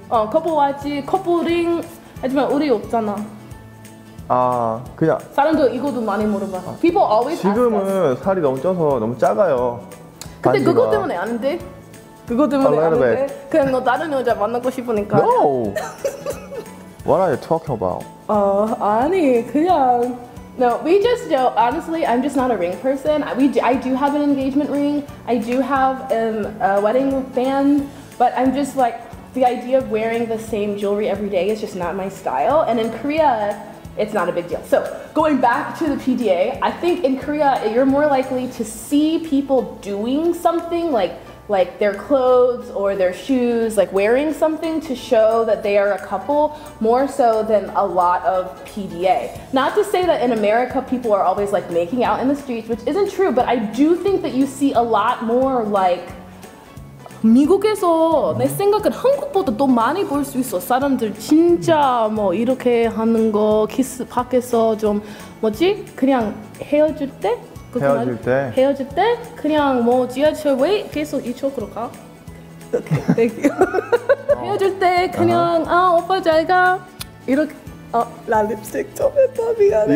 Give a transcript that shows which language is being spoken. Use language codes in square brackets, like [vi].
[ko] 커플 와치, 커플링. 하지만 우리 없잖아. 그냥 사람들 이거도 많이 물어봐. [en] People always ask us. [ko] 지금은 살이 너무 쪄서 너무 작아요. 근데 그것 때문에 안 돼? 그것 때문에 안 돼? 그냥 너 다른 여자 만나고 싶으니까. [en] No. What are you talking about? [ko] 아니 그냥 [en] No, we just don't. Honestly, I'm just not a ring person. I do have an engagement ring. I do have a wedding band, but I'm just like, the idea of wearing the same jewelry every day is just not my style. And in Korea, it's not a big deal. So going back to the PDA, I think in Korea, you're more likely to see people doing something like their clothes or their shoes, like wearing something to show that they are a couple, more so than a lot of PDA. Not to say that in America people are always like making out in the streets, which isn't true, but I do think that you see a lot more like [ko] 미국에서 내 생각은 한국보다 더 많이 볼 수 있어. 사람들 진짜 뭐 이렇게 하는 거, 키스 밖에서 좀 뭐지? 그냥 헤어질 때? 헤어질 때 그냥 뭐 지하철 왜 계속 이쪽으로 가? [en] Thank you. [ko] 헤어질 때 그냥 오빠 잘 가. 이렇게 나 립스틱 좀 했다 미안해.